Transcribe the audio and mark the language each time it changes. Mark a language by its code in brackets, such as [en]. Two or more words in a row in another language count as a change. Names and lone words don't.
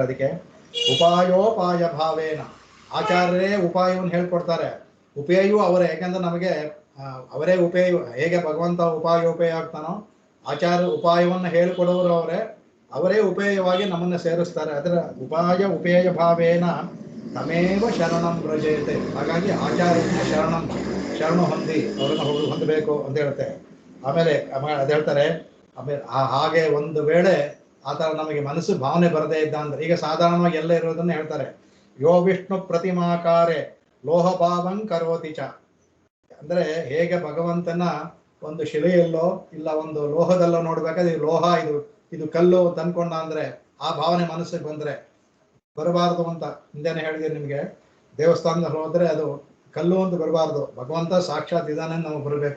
[kn] ಅದಕ್ಕೆ [sa] ಉಪಾಯೋಪಾಯ ಭಾವೇನ, [kn] ಆಚಾರ್ಯರೇ ಉಪಾಯವನ್ನು ಹೇಳ್ಕೊಡ್ತಾರೆ. ಉಪೇಯು ಅವರೇ. ಯಾಕಂದ್ರೆ ನಮಗೆ ಅವರೇ ಉಪೇಯ. ಹೇಗೆ ಭಗವಂತ ಉಪಾಯೋಪೇಯ ಆಗ್ತಾನೋ, ಆಚಾರ್ಯ ಉಪಾಯವನ್ನು ಹೇಳಿಕೊಡೋರು ಅವರೇ ಉಪೇಯವಾಗಿ ನಮ್ಮನ್ನ ಸೇರಿಸ್ತಾರೆ. [sa] ಅದರ ಉಪೇಯ ಭಾವೇನ ತಮೇವ ಶರಣಂ ವ್ರಜಯತೆ. [kn] ಹಾಗಾಗಿ ಆಚಾರ್ಯನ ಶರಣ ಅವರನ್ನು ಹೊಂದಬೇಕು ಅಂತ ಹೇಳುತ್ತೆ. ಆಮೇಲೆ ಅದು ಹೇಳ್ತಾರೆ, ಆಮೇಲೆ ಹಾಗೆ ಒಂದು ವೇಳೆ ಆ ಥರ ನಮಗೆ ಮನಸ್ಸು ಭಾವನೆ ಬರದೇ ಇದ್ದ ಅಂದ್ರೆ, ಈಗ ಸಾಧಾರಣವಾಗಿ ಎಲ್ಲ ಇರೋದನ್ನ ಹೇಳ್ತಾರೆ, [sa] ಯೋ ವಿಷ್ಣು ಪ್ರತಿಮಾಕಾರೆ ಲೋಹಭಾವಂ ಕರೋತಿ ಚ. [kn] ಅಂದ್ರೆ ಹೇಗೆ ಭಗವಂತನ ಒಂದು ಶಿಲೆಯಲ್ಲೋ ಇಲ್ಲ ಒಂದು ಲೋಹದಲ್ಲೋ ನೋಡ್ಬೇಕಾದ್ರೆ ಲೋಹ ಇದು ಕಲ್ಲು ಅಂತ ಅನ್ಕೊಂಡ ಅಂದ್ರೆ ಆ ಭಾವನೆ ಮನಸ್ಸಿಗೆ ಬಂದ್ರೆ ಬರಬಾರದು ಅಂತ ಹಿಂದೆನೆ ಹೇಳಿದೆ ನಿಮ್ಗೆ. ದೇವಸ್ಥಾನದಲ್ಲಿ ಹೋದ್ರೆ ಅದು ಕಲ್ಲು ಅಂತ ಬರಬಾರ್ದು, ಭಗವಂತ ಸಾಕ್ಷಾತ್ ಇದಾನೆ ನಮಗೆ ಬರಬೇಕು.